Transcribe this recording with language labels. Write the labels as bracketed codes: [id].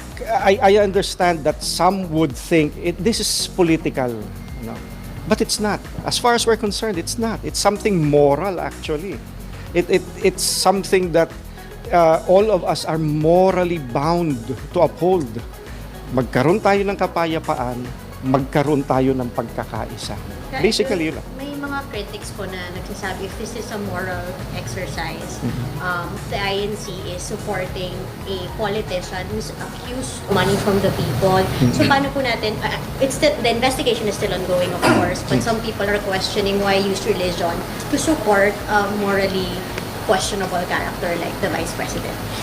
[en] I understand that some would think this is political, you know, but it's not. As far as we're concerned, it's not. It's something moral actually. It's something that all of us are morally bound to uphold. [tl] Magkaroon tayo ng kapayapaan, magkaroon tayo ng pagkakaisa. [en] Basically, [tl] yun lang. May mga critics po na nagsasabi [en] if this is a moral exercise, the INC is supporting a politician who's accused money from the people. So [tl] paano po natin, [en] the investigation is still ongoing of course, but some people are questioning why use religion to support morally questionable character like the Vice President.